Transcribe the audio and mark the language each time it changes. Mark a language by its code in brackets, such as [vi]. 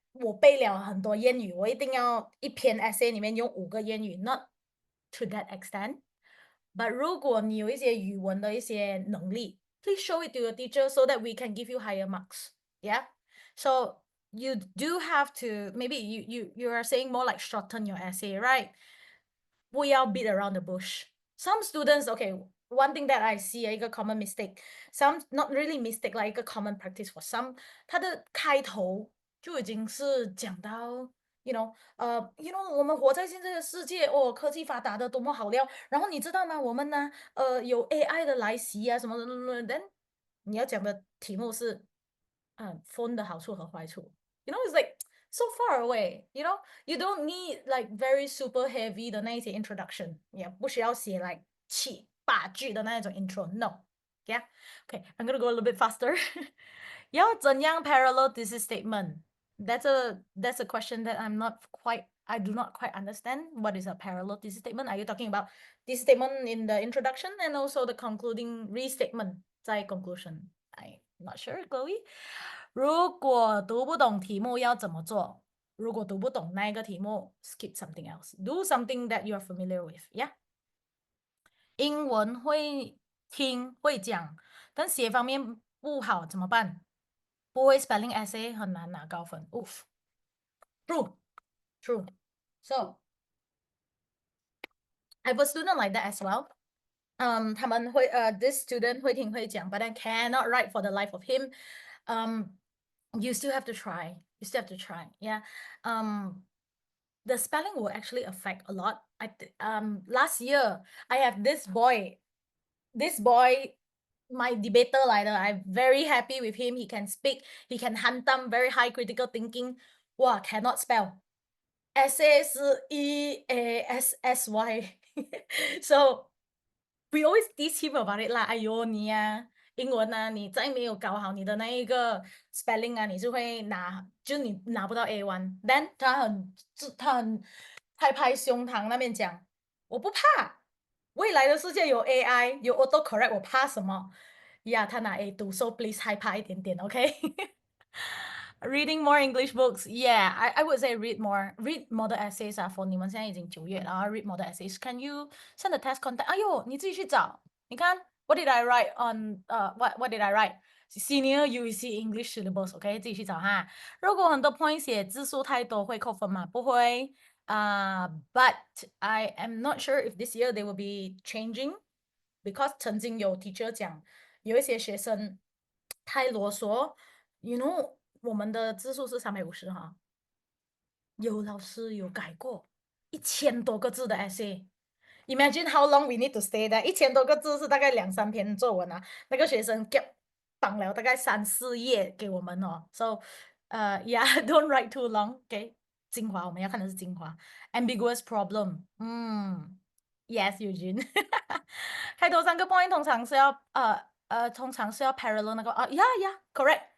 [zh] 我背了很多谚语，我一定要一篇 essay 里面用5个谚语 ， [en] not to that extent。 But [zh] 如果你有一些语文的一些能力， [en] please show it to your teacher so that we can give you higher marks. Yeah. So you do have to maybe you are saying more like shorten your essay, right? [zh] 不要 [en] beat around the bush. Some students, okay, one thing that I see 一个 common mistake, some not really mistake, like 一个 common practice for some， [zh] 它的开头就已经是讲到我们活在现在的世界哦，科技发达的多么好料。然后你知道吗？我们呢，有 AI 的来袭啊，什么的。但你要讲的题目是，phone 的好处和坏处。 [en] It's like so far away. You don't need like very super heavy [zh] 的那一些 [en] introduction， [zh] 也不需要写 [en] like 7、8句的那种 intro。 No. Yeah. Okay, I'm gonna go a little bit faster. [zh] 要怎样 [en] parallel thesis statement? That's a question that I do not quite understand. What is a parallel thesis statement? Are you talking about this statement in the introduction and also the concluding restatement [zh] 在 [en] conclusion? I'm not sure, Chloe. [zh] 如果读不懂题目要怎么做？如果读不懂那一个题目 [en] skip something else. Do something that you are familiar with. Yeah. [zh] 英文会听会讲，但写方面不好怎么办？不会 spelling essay 很难拿高分。 [en] Oof. True. So I have a student like that as well. [zh] 他们会 [en] this student [zh] 会听会讲 [en] but I cannot write for the life of him. You still have to try. Yeah. The spelling will actually affect a lot. Last year I have this boy, my debater [zh] 来的 [en] I'm very happy with him. He can speak, he can hantam, very high critical thinking. Wow, cannot spell. Essay 是 EASSY. So we always tease him about it [zh] 啦。哎呦你啊，英文啊，你再没有搞好你的那一个 spelling 啊，你就会你拿不到 A1。 [en] Then [zh] 他很拍胸膛那边讲，我不怕，未来的世界有 AI 有 auto correct，我怕什么呀？他拿 [en] A2， so please [zh] 害怕一点点 [en] ，OK？ Reading more English books, yeah, I would say read more the essays 啊。 For [zh] 你们现在已经9月了啊 [en] ，read more the essays. Can you send the test content? [zh] 哎呦，你自己去找。你看 [en] what did I write on what did I write? Senior UEC English syllabus, OK， [zh] 自己去找哈。如果很多 point 写字数太多会扣分吗？不会 [en] but I am not sure if this year they will be changing because [zh] 曾经有 teacher 讲，有一些学生太啰嗦我们的字数是350哈，有老师有改过1000多个字的 essay。 [en] Imagine how long we need to stay there。 [zh] 1000多个字是大概2-3篇作文啊，那个学生绑了大概3-4页给我们哦。 [en] So yeah, don't write too long. [zh] OK， 精华我们要看的是精华。 [en] Ambiguous problem， yes [zh] Eugene 开头3个 point 通常是要parallel 那个 [en] yeah correct。